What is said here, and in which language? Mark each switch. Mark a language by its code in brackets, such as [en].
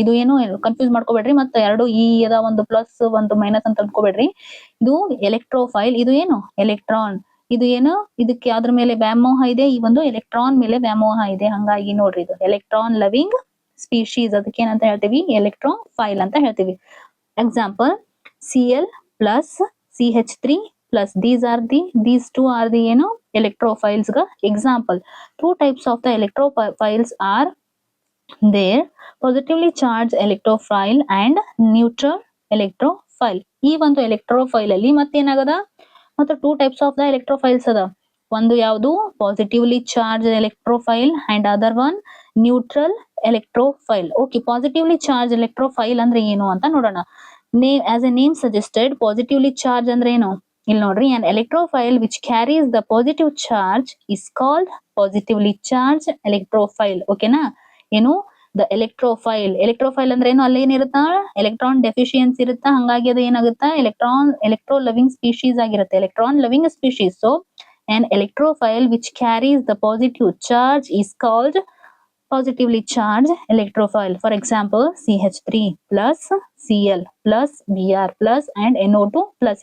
[kn] ಇದು ಏನು ಕನ್ಫ್ಯೂಸ್ ಮಾಡ್ಕೋಬೇಡ್ರಿ, ಮತ್ತೆ ಎರಡು ಇ ಅದ, ಒಂದು ಪ್ಲಸ್ ಒಂದು ಮೈನಸ್ ಅಂತ ಅನ್ಕೋಬೇಡ್ರಿ. ಇದು ಎಲೆಕ್ಟ್ರೋಫೈಲ್, ಇದು ಏನು ಎಲೆಕ್ಟ್ರಾನ್. ಇದು ಏನು, ಇದಕ್ಕೆ ಯಾವ್ದ್ರ ಮೇಲೆ ವ್ಯಾಮೋಹ ಇದೆ, ಈ ಒಂದು ಎಲೆಕ್ಟ್ರಾನ್ ಮೇಲೆ ವ್ಯಾಮೋಹ ಇದೆ. ಹಂಗಾಗಿ ನೋಡ್ರಿ, ಇದು ಎಲೆಕ್ಟ್ರಾನ್ ಲವಿಂಗ್ ಸ್ಪೀಶೀಸ್, ಅದಕ್ಕೆ ಏನಂತ ಹೇಳ್ತೀವಿ, ಎಲೆಕ್ಟ್ರೋಫೈಲ್ ಅಂತ ಹೇಳ್ತೀವಿ. [en] Example Cl plus CH3 plus these two are the ಏನು electrophiles ಗ example. Two types of the electrophiles are there, positively charged electrophile and neutral electrophile. [kn] ಈ ಒಂದು electrophile ಅಲ್ಲಿ ಮತ್ತೇನಾಗದ, ಮತ್ತೆ [en] two types of the electrophiles [kn] ಅದ. [en] ಒಂದು ಯಾವುದು positively charge electrophile and other one neutral electrophile. [kn] Okay, positively charge ಎಲೆಕ್ಟ್ರೋಫೈಲ್ ಅಂದ್ರೆ ಏನು ಅಂತ ನೋಡೋಣ. [en] as a name suggested, positively charge [kn] ಅಂದ್ರೆ ಏನು, ಇಲ್ಲಿ ನೋಡ್ರಿ, [en] an electrophile which carries the positive charge is called positively charged electrophile. [kn] ಓಕೆನಾ, ಏನು ದ ಎಲೆಕ್ಟ್ರೋಫೈಲ್ ಅಂದ್ರೆ ಏನು, ಅಲ್ಲಿ ಏನಿರುತ್ತಾ ಎಲೆಕ್ಟ್ರಾನ್ ಡೆಫಿಶಿಯನ್ಸಿ ಇರುತ್ತಾ, ಹಂಗಾಗಿ ಅದು ಏನಾಗುತ್ತಾ ಎಲೆಕ್ಟ್ರೋ ಲವಿಂಗ್ ಸ್ಪೀಶೀಸ್ ಆಗಿರುತ್ತೆ, electron loving species. So [en] an electrophile which carries the positive charge is called positively charge electrophile. For example CH3 plus Cl plus Br plus and NO2 plus.